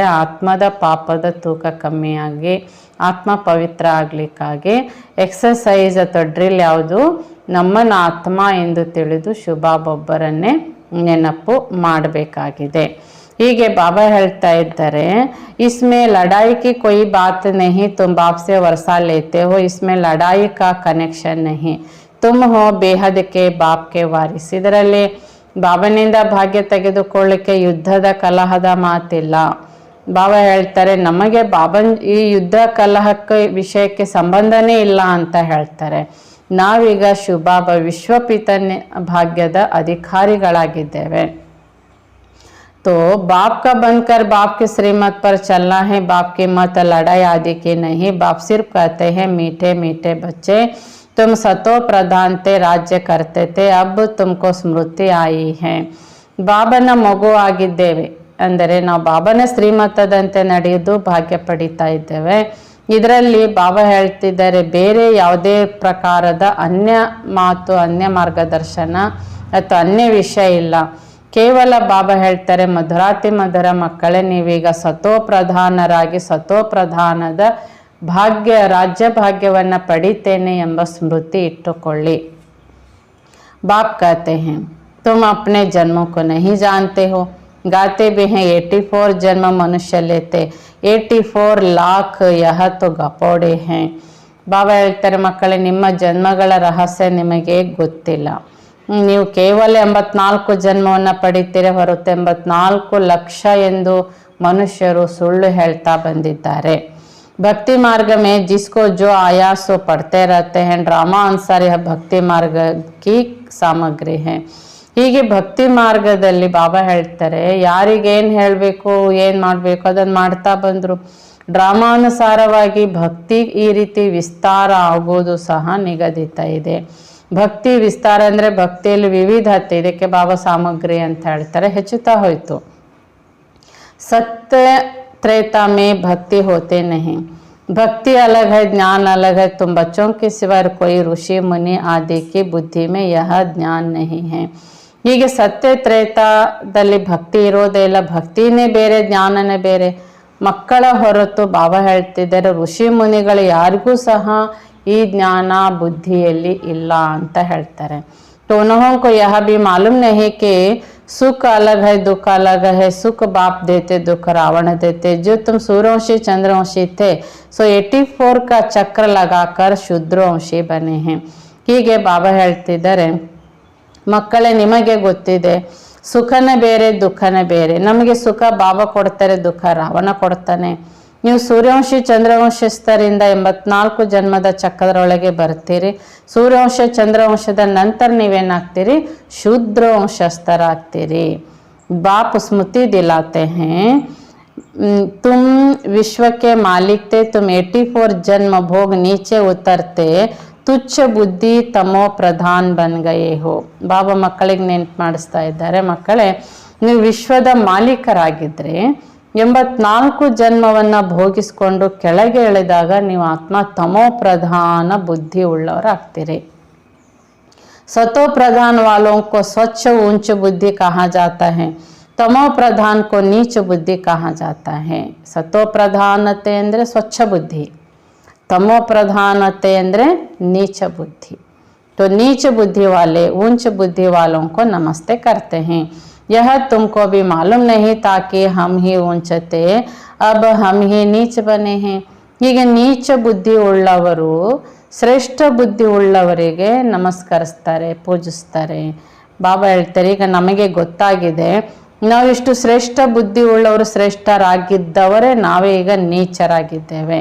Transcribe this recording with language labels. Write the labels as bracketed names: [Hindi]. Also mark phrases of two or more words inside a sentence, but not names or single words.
[Kannada] ಆತ್ಮದ ಪಾಪದ ತೂಕ ಕಮ್ಮಿಯಾಗಿ ಆತ್ಮ ಪವಿತ್ರ ಆಗಲಿಕ್ಕಾಗಿ ಎಕ್ಸಸೈಸ್ ಅಥವಾ ಡ್ರಿಲ್ ಯಾವುದು? ನಮ್ಮನ್ನು ಆತ್ಮ ಎಂದು ತಿಳಿದು ಶುಭಾಬೊಬ್ಬರನ್ನೇ ನೆನಪು ಮಾಡಬೇಕಾಗಿದೆ. ಹೀಗೆ ಬಾಬಾ ಹೇಳ್ತಾ ಇದ್ದಾರೆ [Hindi] इसमें लड़ाई की कोई बात नहीं. तुम बाप से वर्षा लेते हो, इसमें लड़ाई का कनेक्शन नहीं. तुम हो बेहद के बाप के वारिस. [Kannada] ಇದರಲ್ಲಿ ಬಾಬನಿಂದ ಭಾಗ್ಯ ತೆಗೆದುಕೊಳ್ಳಿಕ್ಕೆ ಯುದ್ಧದ ಕಲಹದ ಮಾತಿಲ್ಲ. ಬಾಬಾ ಹೇಳ್ತಾರೆ ನಮಗೆ ಬಾಬನ್ ಈ ಯುದ್ಧ ಕಲಹಕ್ಕೆ ವಿಷಯಕ್ಕೆ ಸಂಬಂಧನೇ ಇಲ್ಲ ಅಂತ ಹೇಳ್ತಾರೆ. ನಾವೀಗ ಶುಭಾಬ ವಿಶ್ವಪಿತನ ಭಾಗ್ಯದ ಅಧಿಕಾರಿಗಳಾಗಿದ್ದೇವೆ. [Hindi] तो बाप का बनकर बाप की श्रीमत पर चलना है. बाप की मत लड़ाई आदि की नहीं. बाप सिर्फ कहते हैं मीठे मीठे बच्चे तुम सतो प्रधान थे, राज्य करते थे, अब तुमको स्मृति आई है. [Kannada] ಬಾಬನ ಮಗು ಆಗಿದ್ದೇವೆ ಅಂದರೆ ನಾವು ಬಾಬನ ಶ್ರೀಮತದಂತೆ ನಡೆಯುವುದು ಭಾಗ್ಯ ಪಡಿತಾ ಇದ್ದೇವೆ. ಇದರಲ್ಲಿ ಬಾಬಾ ಹೇಳ್ತಿದ್ದಾರೆ ಬೇರೆ ಯಾವುದೇ ಪ್ರಕಾರದ ಅನ್ಯ ಮಾತು, ಅನ್ಯ ಮಾರ್ಗದರ್ಶನ ಅಥವಾ ಅನ್ಯ ವಿಷಯ ಇಲ್ಲ. ಕೇವಲ ಬಾಬಾ ಹೇಳ್ತಾರೆ ಮಧುರಾತಿ ಮಧುರ ಮಕ್ಕಳೇ ನೀವೀಗ ಸತೋಪ್ರಧಾನರಾಗಿ ಸತೋಪ್ರಧಾನದ ಭಾಗ್ಯ ರಾಜ್ಯ ಭಾಗ್ಯವನ್ನು ಪಡಿತೇನೆ ಎಂಬ ಸ್ಮೃತಿ ಇಟ್ಟುಕೊಳ್ಳಿ. [Hindi] ಬಾಪ್ कहते हैं तुम अपने जन्मों को नहीं जानते हो. गाते भी हैं 84 जन्म मनुष्य लेते, 84 लाख यह तो गपोड़े हैं. [Kannada] ಬಾಬಾ ಹೇಳ್ತಾರೆ ಮಕ್ಕಳೇ ನಿಮ್ಮ ಜನ್ಮಗಳ ರಹಸ್ಯ ನಿಮಗೆ ಗೊತ್ತಿಲ್ಲ. ನೀವು ಕೇವಲ 84 ಜನ್ಮವನ್ನು ಪಡಿತೀರಿ ಹೊರತು 84 ಲಕ್ಷ ಎಂದು ಮನುಷ್ಯರು ಸುಳ್ಳು ಹೇಳ್ತಾ ಬಂದಿದ್ದಾರೆ. [Hindi] भक्ति मार्ग में जिसको जो आया सो पढ़ते रहते हैं. ड्रामा अनुसार यह भक्ति मार्ग की सामग्री है. [Kannada] ಹೀಗೆ ಭಕ್ತಿ ಮಾರ್ಗದಲ್ಲಿ ಬಾಬಾ ಹೇಳ್ತಾರೆ ಯಾರಿಗೇನು ಹೇಳಬೇಕು ಏನು ಮಾಡಬೇಕು ಅದನ್ನು ಮಾಡ್ತಾ ಬಂದರು. ಡ್ರಾಮಾನುಸಾರವಾಗಿ ಭಕ್ತಿ ಈ ರೀತಿ ವಿಸ್ತಾರ ಆಗೋದು ಸಹ ನಿಗದಿತ ಇದೆ. ಭಕ್ತಿ ವಿಸ್ತಾರ ಅಂದರೆ ಭಕ್ತಿಯಲ್ಲಿ ವಿವಿಧತೆ, ಇದಕ್ಕೆ ಬಾಬಾ ಸಾಮಗ್ರಿ ಅಂತ ಹೇಳ್ತಾರೆ, ಹೆಚ್ಚುತ್ತಾ ಹೋಯಿತು. [Hindi] सत्य त्रेता में भक्ति होते नहीं. भक्ति अलग है, ज्ञान अलग है. तुम बच्चों के सिवाय कोई ऋषि मुनि आदि की बुद्धि में यह ज्ञान नहीं है. [Kannada] ಹೀಗೆ ಸತ್ಯ ತ್ರೇತಾದಲ್ಲಿ ಭಕ್ತಿ ಇರೋದೇ ಇಲ್ಲ. ಭಕ್ತಿನೇ ಬೇರೆ, ಜ್ಞಾನನೇ ಬೇರೆ. ಮಕ್ಕಳ ಹೊರತು ಬಾಬಾ ಹೇಳ್ತಿದ್ದಾರೆ ಋಷಿ ಮುನಿಗಳು ಯಾರಿಗೂ ಸಹ ಈ ಜ್ಞಾನ ಬುದ್ಧಿಯಲ್ಲಿ ಇಲ್ಲ ಅಂತ ಹೇಳ್ತಾರೆ. [Hindi] तो उन्हों को यह भी मालूम नहीं कि सुख अलग है दुख अलग है, सुख बाप देते दुख रावण देते. जो तुम सूर्यवंशी चंद्रवंशी थे सो 84 का चक्र लगाकर शूद्रवंशी बने हैं. [Kannada] ಹೀಗೆ ಬಾಬಾ ಹೇಳ್ತಿದ್ದಾರೆ, ಮಕ್ಕಳೇ ನಿಮಗೆ ಗೊತ್ತಿದೆ ಸುಖನೇ ಬೇರೆ ದುಃಖನೇ ಬೇರೆ. ನಮಗೆ ಸುಖ ಬಾಬಾ ಕೊಡ್ತಾರೆ, ದುಃಖ ರಾವಣ ಕೊಡ್ತಾನೆ. ನೀವು ಸೂರ್ಯವಂಶಿ ಚಂದ್ರವಂಶಸ್ಥರಿಂದ 84 ಜನ್ಮದ ಚಕ್ರದೊಳಗೆ ಬರ್ತೀರಿ. ಸೂರ್ಯವಂಶ ಚಂದ್ರವಂಶದ ನಂತರ ನೀವೇನಾಗ್ತೀರಿ, ಶೂದ್ರವಂಶಸ್ಥರಾಗ್ತೀರಿ. [Hindi] बाप स्मृति दिलाते हैं तुम विश्व के मालिक थे, तुम 84 जन्म भोग नीचे उतरते तुच्छ बुद्धि तमो प्रधान बन गए हो. [Kannada] ಬಾಬಾ ಮಕ್ಕಳಿಗೆ ನೆನ್ಪು ಮಾಡಿಸ್ತಾ ಇದ್ದಾರೆ, ಮಕ್ಕಳೇ ನೀವು ವಿಶ್ವದ ಮಾಲೀಕರಾಗಿದ್ದರೆ 84 ಜನ್ಮವನ್ನು ಭೋಗಿಸ್ಕೊಂಡು ಕೆಳಗೆ ಇಳಿದಾಗ ನೀವು ಆತ್ಮ ತಮೋ ಪ್ರಧಾನ ಬುದ್ಧಿ ಉಳ್ಳವರಾಗ್ತೀರಿ. [Hindi] सतो प्रधान वालों को स्वच्छ ऊंच बुद्धि कहा जाता है, तमो प्रधान को नीच बुद्धि कहा जाता है. सतो प्रधानते [Kannada] ಅಂದರೆ ಸ್ವಚ್ಛ ಬುದ್ಧಿ, [Hindi] तमो प्रधानते ಅಂದರೆ नीच बुद्धि. तो नीच बुद्धि वाले ऊंच बुद्धि वालों को नमस्ते करते हैं. यह तुमको भी मालूम नहीं था कि हम ही ऊंच थे, अब हम ही नीच बने हैं. [Kannada] ಹೀಗೆ ನೀಚ ಬುದ್ಧಿ ಉಳ್ಳವರು ಶ್ರೇಷ್ಠ ಬುದ್ಧಿ ಉಳ್ಳವರಿಗೆ ನಮಸ್ಕರಿಸ್ತಾರೆ, ಪೂಜಿಸ್ತಾರೆ. ಬಾಬಾ ಹೇಳ್ತಾರೆ, ಈಗ ನಮಗೆ ಗೊತ್ತಾಗಿದೆ ನಾವಿಷ್ಟು ಶ್ರೇಷ್ಠ ಬುದ್ಧಿ ಉಳ್ಳವರು ಶ್ರೇಷ್ಠರಾಗಿದ್ದವರೇ ನಾವೇ ಈಗ ನೀಚರಾಗಿದ್ದೇವೆ.